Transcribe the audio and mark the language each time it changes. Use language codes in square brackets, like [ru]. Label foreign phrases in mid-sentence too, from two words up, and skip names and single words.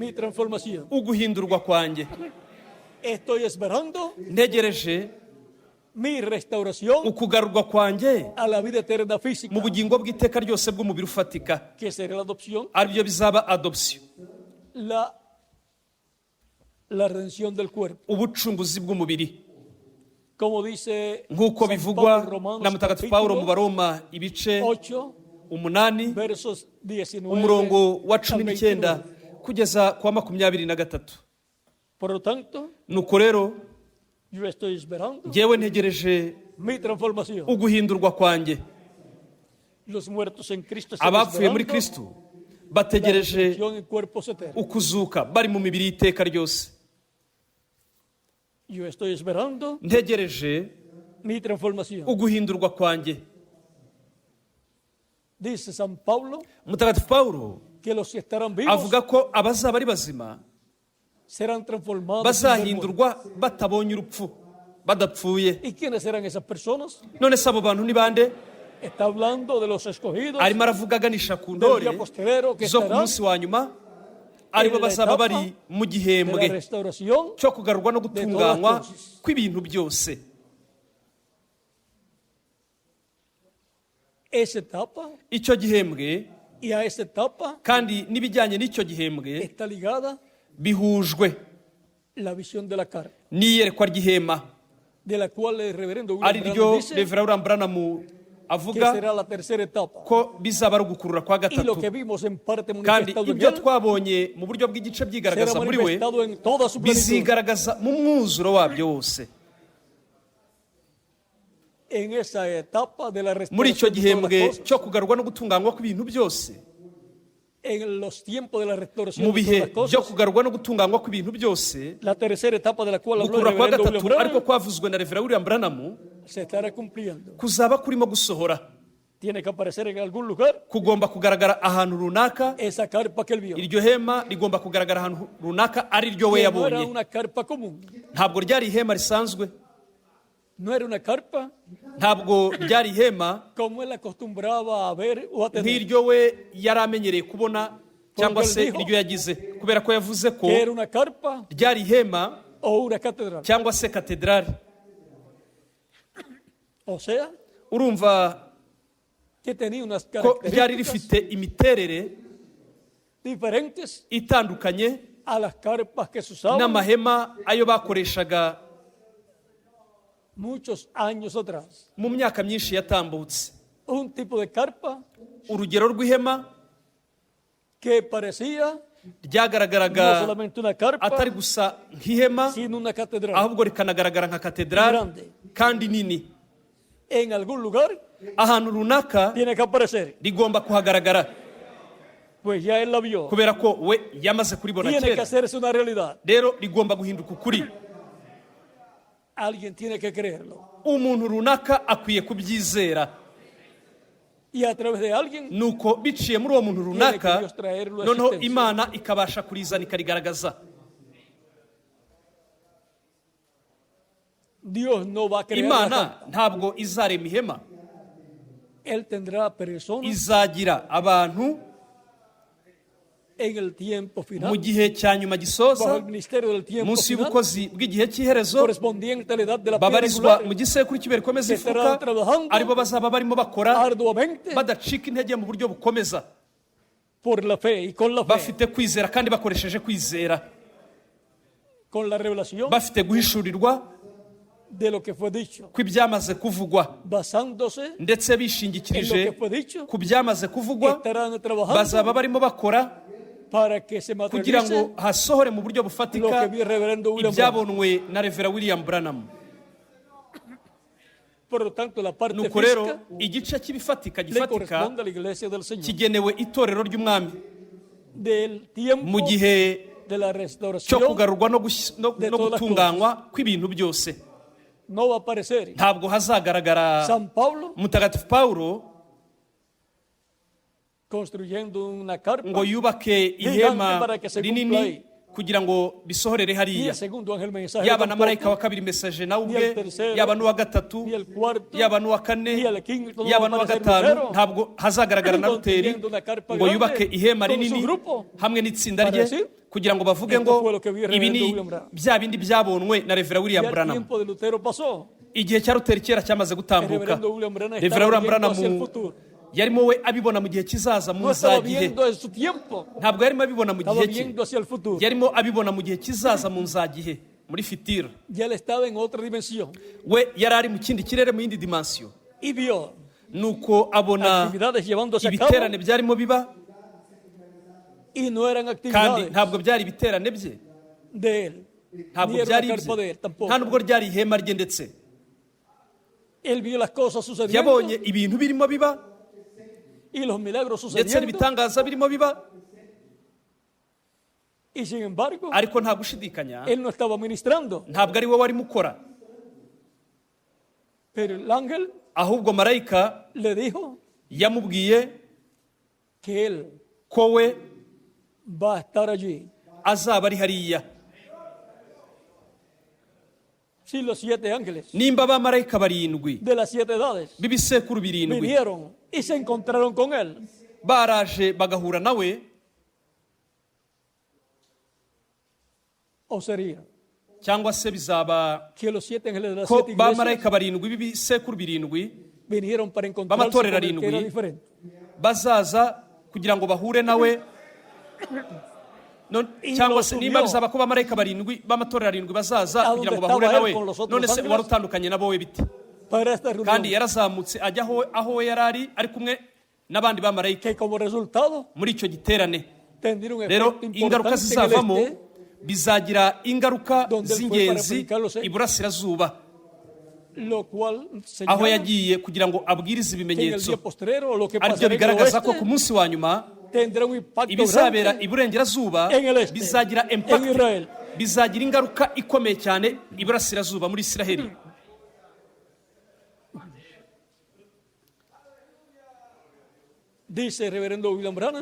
[es] mi transformación. [rw] uguhindurwa kwanjye, [es] Estoy esperando [rw] ntegereje [es] mi restauración [rw] ukugarurwa kwanjye [es] a la vida eterna física, [rw] mu bugingo bw'iteka ryose bw'umubiri ufatika, [es] que será la adopción, [rw] aribyo bizaba adoption, [es] la redención del cuerpo. [rw] ubucunguzi bw'umubiri, [es] Como dice [rw] nk'uko [es] San [rw] bivugwa [es] Pablo en Romanos [rw] na mutagatifu Pawulo mu [es] capítulo [rw] Baroma ibice [es] 8, [rw] 8 [es] versos 19 [rw] umurongo wa [es] al [rw] 19 [es] 29. [rw] kugeza ku wa 23. [es] Por lo tanto, [rw] Nuko rero [es] yo estoy esperando [rw] njyewe ntegereje [es] mi transformación. [rw] uguhindurwa kwanjye. [es] Los muertos en Cristo están [rw] Abapfuye muri [es] esperando [rw] Kristo [es] la [rw] bategereje [es] resurrección en cuerpos eternos. [rw] ukuzuka bari mu mibiri y'iteka ryose. [es] Yo estoy esperando [rw] Ntegereje [es] mi transformación. [rw] uguhindurwa kwanjye. [es] Dice San Pablo [rw] Mutagatifu Pawulo [es] que los que estarán vivos [rw] avuga ko abazaba ari bazima [es] serán transformados sin ver muerte. [rw] bazahindurwa batabonye urupfu, badapfuye. [es] ¿Y quiénes serán esas personas? [rw] None se abo bantu ni bande? [es] Está hablando de los escogidos [rw] Arimo aravuga aganisha ku [es] del [rw] ndore [es] día postrero que [rw] zo ku [es] estarán [rw] munsi wa nyuma, aribo [es] en la [rw] bazaba [es] etapa [rw] bari mu [es] de la [rw] gihembwe [es] restauración. [rw] cyo kugarurwa no gutunganywa [es] todas las cosas. [rw] kw'ibintu byose. [es] Esa etapa, [rw] Icyo gihembwe [es] y a esa etapa [rw] kandi n'ibijyanye n'icyo gihembwe [es] está ligada [rw] bihujwe [es] la visión de la carne, [rw] n'iyerekwa ry'ihema, [es] de la cual el reverendo [rw] ari [es] William [rw] ryo [es] Branham dice [rw] Rev. William Branham [es] que [rw] avuga [es] será la tercera etapa. [rw] ko bizaba ari ugukurura kwa [es] Y lo [rw] gatatu, [es] que vimos en parte [rw] kandi [es] manifestado en [rw] ibyo [es] él [rw] twabonye mu buryo bw'igice [es] será [rw] byigaragaza muri we [es] manifestado en toda su plenitud. [rw] bizigaragaza mu mwuzuro wabyo wose. [es] En esa etapa de la [rw] Muri icyo [es] restauración de todas [rw] gihembwe [es] las cosas, [rw] cyo kugarurwa no gutunganywa kw'ibintu byose, [es] en los tiempos de la restauración [rw] mu [es] de [rw] bihe [es] todas las [rw] byo [es] cosas, [rw] kugarurwa no gutunganywa kw'ibintu byose, [es] la tercera etapa de la cual habló el [rw] gukurura kwa [es] reverendo William [rw] gatatu ariko [es] Branham [rw] kwavuzwe na Rev. William Branham [es] se estará cumpliendo. [rw] kuzaba kurimo gusohora, [es] Tiene que aparecer en algún lugar [rw] kugomba kugaragara ahantu runaka. [es] esa carpa que él vio. [rw] Iryo hema rigomba kugaragara ahantu runaka ari ryo we [es] Que no era [rw] yabonye. [es] una carpa común, [rw] Ntabwo ryari ihema risanzwe, [es] no era una carpa [rw] ntabwo ryari ihema [es] como él acostumbraba a ver o a tener, [rw] nk'iryo we yari amenyereye kubona cyangwa se [es] Porque él dijo [rw] iryo yagize, kubera ko yavuze ko [es] que era una carpa [rw] ryari ihema [es] o una catedral. [rw] cyangwa se katedrali. [es] O sea, [rw] Urumva [es] que tenía unas [rw] ko ryari [es] características [rw] rifite imiterere [es] diferentes [rw] itandukanye [es] a las carpas que se usaban [rw] n'amahema ayo bakoreshaga [es] muchos años atrás. [rw] mu myaka myinshi yatambutse. [es] Un tipo de carpa [rw] Urugero rw'ihema [es] que parecía no [rw] ryagaragaraga [es] solamente una carpa, [rw] atari gusa nk'ihema, [es] sino una catedral. [rw] ahubwo rikanagaragara nka katedrali [es] Grande. [rw] kandi nini. [es] En algún lugar [rw] Ahantu runaka [es] tiene que aparecer. [rw] rigomba kuhagaragara, [es] Pues ya él la vio. [rw] kubera ko we yamaze kuribona [es] Tiene que [rw] kera. [es] hacerse una realidad. [rw] Rero rigomba guhinduka ukuri. [es] Alguien tiene que creerlo. [rw] Umuntu runaka akwiye kubyizera, [es] Y a través de alguien [rw] nuko biciye muri uwo muntu [es] tiene que [rw] runaka [es] Dios traerlo a [rw] noneho [es] existencia. [rw] Imana ikabasha kurizana ikarigaragaza. [es] Dios no va a crear la [rw] Imana [es] carpa. [rw] ntabwo izarema ihema, [es] Él tendrá personas [rw] izagira abantu [es] en el tiempo final, [rw] mu gihe cya nyuma [es] bajo [rw] gisoza, [es] el ministerio del tiempo [rw] munsi [es] final, [rw] y'ubukozi bw'igihe cy'iherezo, [es] correspondiente a la edad de la piedra [rw] babarizwa [es] angular, [rw] mu gisekuru cy'ibikomeza [es] que estarán [rw] ifuka, [es] trabajando [rw] aribo bazaba barimo bakora [es] arduamente [rw] badacika intege mu buryo bukomeza, [es] por la fe y con la fe, [rw] bafite kwizera kandi bakoresheje kwizera, [es] con la revelación [rw] bafite guhishurirwa [es] de lo que fue dicho, [rw] kw'ibyamaze kuvugwa, [es] basándose [rw] ndetse [es] en lo [rw] bishingikirije [es] que fue dicho, [rw] ku byamaze kuvugwa, [es] estarán trabajando [rw] bazaba barimo bakora [es] para que se [rw] kugira [es] materialice [rw] ngo hasohore mu buryo [es] lo [rw] bufatika [es] que vio el reverendo William Branham. [rw] ibyabonwe na Rev. William Branham. [es] Por lo tanto, la parte [rw] Nuko rero [es] física [rw] igice cy'ibifatika [es] le [rw] gifatika [es] corresponde a la iglesia del Señor. [rw] kigenewe itorero ry'umwami [es] Del tiempo [rw] mu gihe [es] de la [rw] cyo [es] restauración [rw] kugarurwa no [es] de todas las [rw] gutunganywa kw'ibintu byose. [es] no va a aparecer. [rw] Ntabwo hazagaragara [es] San Pablo [rw] Mutagatifu Pawulo [es] construyendo una carpa [rw] ngo yubake [es] gigante [rw] ihema [es] para que se cumpla [rw] rinini [es] ahí. [rw] kugira ngo bisohorere [es] ni [rw] hariya [es] el segundo ángel mensajero [rw] yaba na marayika wa [es] tampoco, [rw] kabiri mesaje nawe [es] ni [rw] ubwe [es] el tercero, [rw] yaba n'uwa gatatu [es] ni el cuarto, [rw] yaba n'uwa kane [es] ni el quinto, no [rw] yaba [es] va a [rw] n'uwa [es] aparecer [rw] gatanu [es] Lutero. [rw] ntabwo hazagaragara na Luteri [es] Construyendo una carpa [rw] ngo [es] grande [rw] yubake ihema [es] con su [rw] rinini [es] grupo [rw] hamwe n'itsinda [es] para [rw] rye [es] decir, [rw] kugira ngo bavuge [es] esto [rw] ngo [es] fue lo que vi [rw] ibi ni [es] Reverendo William Branham. [rw] bya bindi byabonwe na Revera [es] Ya [rw] William [es] el [rw] Branham. [es] tiempo de Lutero pasó. [rw] Igihe cya Luteri kera cyamaze [es] El [rw] gutambuka. [es] reverendo William Branham [rw] Revera [es] estaba [rw] William [es] viendo [rw] Branham [es] hacia el futuro. [rw] yarimo we abibona mu gihe kizaza mu [es] No estaba [rw] nzagihe, [es] viendo en su tiempo, [rw] ntabwo yarimo abibona mu [es] estaba [rw] gihe cye, [es] viendo hacia el futuro. [rw] yarimo abibona mu gihe kizaza mu nzagihe, muri fitira. [es] Ya él estaba en otra dimensión [rw] We yari ari mu kindi kirere, mu yindi dimansiyo, [es] y vio [rw] nuko abona [es] actividades llevándose a cabo [rw] ibiterane byarimo biba [es] y no eran [rw] kandi [es] actividades [rw] ntabwo byari ibiterane bye, [es] de él, [rw] ntabwo [es] ni era [rw] byari [es] la carpa de [rw] ibye, [es] él tampoco. [rw] nta nubwo ryari ihema rye. Ndetse [es] Él vio las cosas sucediendo [rw] yabonye ibintu birimo biba [es] y los milagros [rw] ndetse [es] sucediendo [rw] n'ibitangaza birimo biba, [es] y sin embargo [rw] ariko nta gushidikanya [es] él no estaba ministrando, [rw] ntabwo ari we warimo ukora, [es] pero el ángel [rw] ahubwo marayika [es] le dijo [rw] yamubwiye [es] que él [rw] ko we [es] va a estar allí. [rw] azaba ari hariya. [es] Si los 7 ángeles [rw] Nimba abamarayika barindwi [es] de las 7 edades [rw] b'ibisekuru birindwi [es] vinieron y se encontraron con él, [rw] baraje bagahura nawe, [es] o sería [rw] cyangwa se bizaba [es] que los 7 ángeles de las [rw] ko [es] 7 iglesias [rw] bamarayika barindwi b'ibisekuru birindwi [es] vinieron para encontrarse con [rw] b'amatorero [es] el que era [rw] arindwi [es] diferente. [rw] bazaza kugira ngo bahure nawe. Cyangwa se nimba bizaba ko bamarayika barindwi b'amatorero arindwi bazaza kugira ngo bahure nawe, none se wari utandukanye nabo we biti? [es] Para esta [rw] Kandi [es] reunión, [rw] yarazamutse ajya aho we yari ari kumwe n'abandi bamarayika [es] que como resultado [rw] muri icyo giterane. [es] tendría un [rw] Rero [es] efecto [rw] ingaruka [es] importante en el [rw] zizavamo [es] este, [rw] bizagira ingaruka [es] donde él fue [rw] z'ingenzi [es] para predicar [rw] iburasirazuba, [es] lo cual [rw] aho [es] señala [rw] yagiye kugira ngo abwirize [es] que en el [rw] ibimenyetso [es] día postrero lo que [rw] aribyo [es] pasará en el [rw] bigaragaza ko ku [es] oeste [rw] munsi wa nyuma [es] tendrá un impacto [rw] ibizabera [es] grande [rw] iburengerazuba [es] en el este, [rw] bizagira [es] en [rw] impact, [es] Israel. [rw] bizagira ingaruka ikomeye cyane iburasirazuba muri Isiraheli. [es] Dice el reverendo William Branham